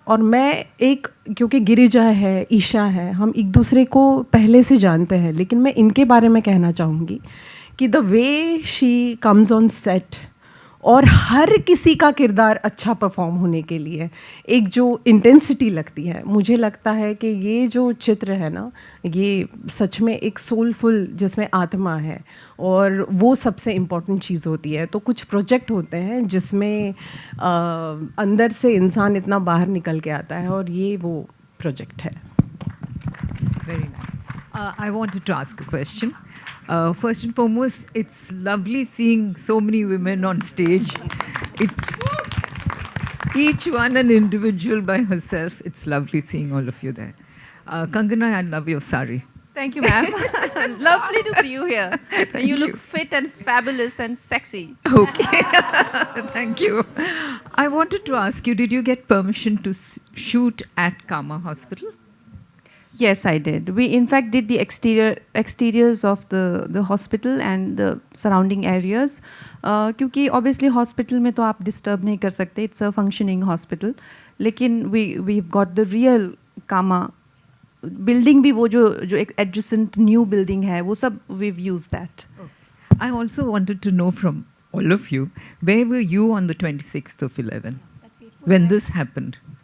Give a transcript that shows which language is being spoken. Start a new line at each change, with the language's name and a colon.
Hindi: और मैं क्योंकि गिरिजा है, ईशा है, हम एक दूसरे को पहले से जानते हैं, लेकिन मैं इनके बारे में कहना चाहूँगी कि
English: the way she comes on set
Hindi: और हर किसी का किरदार अच्छा परफॉर्म होने के लिए एक जो इंटेंसिटी लगती है, मुझे लगता है कि ये जो चित्र है ना, ये सच में एक सोलफुल, जिसमें आत्मा है, और वो सबसे इम्पॉर्टेंट चीज़ होती है. तो कुछ प्रोजेक्ट होते हैं जिसमें अंदर से इंसान इतना बाहर निकल के आता है, और ये वो प्रोजेक्ट है.
English: Very nice. I wanted to ask a question. First and foremost, it's lovely seeing so many women on stage. It's each one an individual by herself. It's lovely seeing all of you there. Kangana, I love your sari. Thank you, ma'am. Lovely to see you here. You look fit and fabulous and sexy. Okay. Thank you. I wanted to ask you, did you get permission to shoot at Kama Hospital? Yes, I did. We in fact did the exteriors of the hospital and the surrounding areas.
Hindi: क्योंकि obviously hospital में तो आप disturb नहीं कर सकते.
English: It's a functioning hospital. लेकिन we've got the real Kama building भी,
Hindi: वो जो
English: adjacent new building है,
Hindi: वो सब
English: we've used that. Okay. I also wanted to know from all of you, where were you on the 26th of 11 when this happened?